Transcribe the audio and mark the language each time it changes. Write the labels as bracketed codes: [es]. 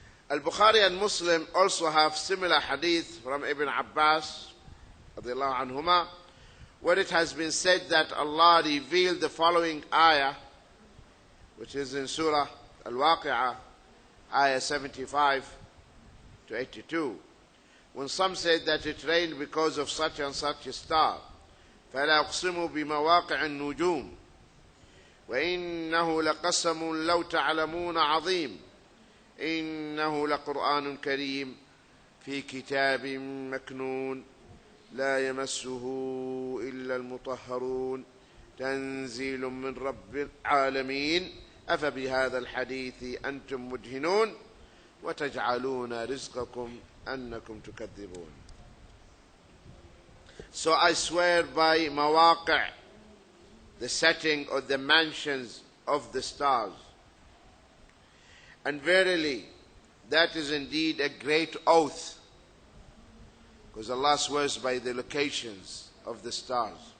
[en] Al-Bukhari and Muslim also have similar hadith from Ibn Abbas radiallahu anhuma, where it has been said that Allah revealed the following ayah, which is in Surah Al-Waqi'ah, ayah 75 to 82. When some said that it rained because of such and such a star, [ar] فَلَا أُقْسِمُ بِمَوَاقِعِ النُّجُومِ وَإِنَّهُ لَقَسَمٌ لَوْ تَعْلَمُونَ عَظِيمٌ إِنَّهُ لَقُرْآنٌ كَرِيمٌ فِي كِتَابٍ مَكْنُونٍ لا يمسه إلا المطهرون تنزيل من رب العالمين أفبهذا الحديث أنتم مدهنون وتجعلون رزقكم أنكم تكذبون. [en] So I swear by mawaqi', the setting or the mansions of the stars. And verily, that is indeed a great oath. Because Allah swears by the locations of the stars.